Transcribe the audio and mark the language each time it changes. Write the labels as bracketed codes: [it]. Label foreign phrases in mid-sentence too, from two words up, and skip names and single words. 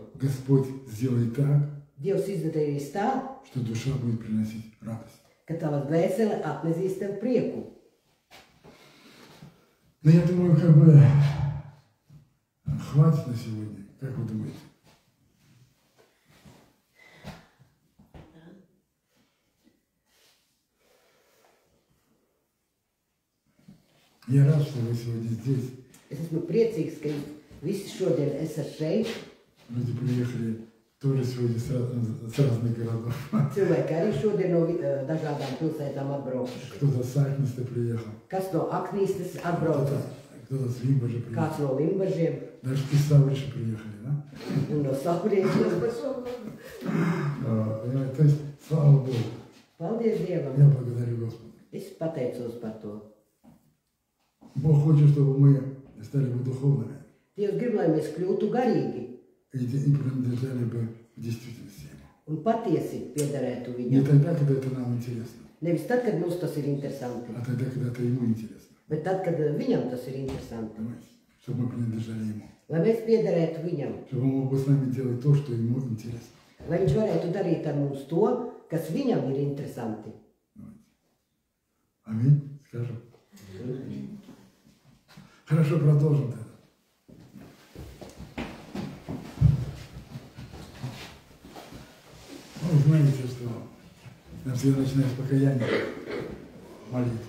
[ru] Господь сделает так, [lv] Dievs izdarīs tā, [ru] что душа будет приносить радость. [lv] ka tava dvēsele atnesīs tev prieku. [ru] Но я думаю, как бы хватит на сегодня. Как вы думаете? Я рад, что вы сегодня здесь. [lv] Es esmu priecīgs, ka visi šodien esat šeit. [ru] Люди приехали тоже сегодня с разных городов. [lv] Cilvēki arī šodien no dažādām pilsētām atbraukuši. [ru] Кто-то с Акнеста приехал. [lv] Kas no Aknīstes atbraucis, [ru] Кто-то с Limbaža приехал. [lv] kāds no Limbažiem [ru] Даже из Саврича приехали, да? [lv] un no Sauriešiem. [ru] Понимаете? То есть, слава Богу. [lv] Paldies Dievam! [ru] Я благодарю Господа. [lv] Es pateicos par to. [ru] Бог хочет, чтобы мы стали бы духовными [lv] Dievs grib, lai mēs kļūtu garīgi [ru] и принадлежали бы в действительности Ему. [lv] un patiesi piederētu [ru] Не [lv] viņam. [ru] тогда, когда это нам интересно, [lv] Nevis tad, kad mums tas ir interesanti, [ru] а тогда, когда это Ему интересно. [lv] bet tad, kad viņam tas ir interesanti. [ru] Понимаете? Чтобы мы принадлежали Ему. [lv] Lai mēs piederētu viņam, [ru] Чтобы Он мог бы с нами делать то, что Ему интересно. [lv] lai viņš varētu darīt ar mums to, kas viņam ir interesanti. [ru] Аминь. Скажем. Хорошо, продолжим тогда. Ну, знаете, что я всегда начинаю с покаяния, молитва.